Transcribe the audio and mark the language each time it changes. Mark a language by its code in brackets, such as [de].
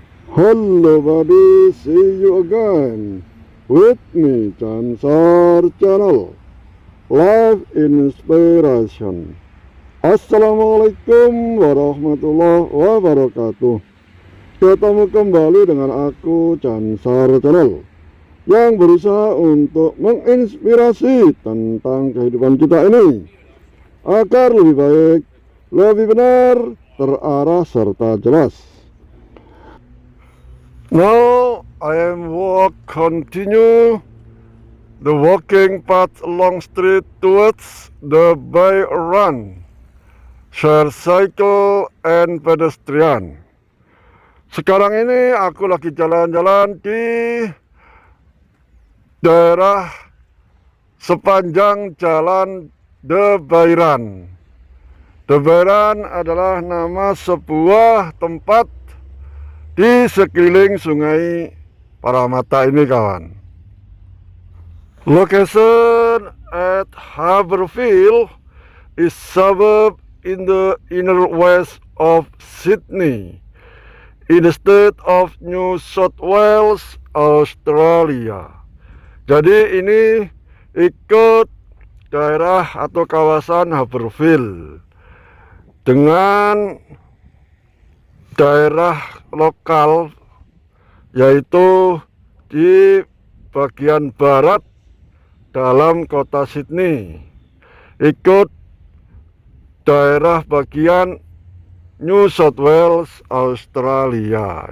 [en] Hello buddy, see you again with me Chansar Channel Live Inspiration. [ar] Assalamualaikum warahmatullahi wabarakatuh. [id] Ketemu kembali dengan aku Chansar Channel yang berusaha untuk menginspirasi tentang kehidupan kita ini agar lebih baik, lebih benar, terarah serta jelas. [en] Now I am continue the walking path along street towards the by run, share cycle and pedestrian. [id] Sekarang ini aku lagi jalan-jalan di daerah sepanjang jalan The Bairan. The Bairan adalah nama sebuah tempat di sekeliling sungai Paramata ini kawan. [en] Location at Haberfield is suburb in the inner west of Sydney in the state of New South Wales, Australia. [id] Jadi ini ikut daerah atau kawasan Haberfield dengan daerah lokal yaitu di bagian barat dalam kota Sydney, ikut daerah bagian New South Wales, Australia.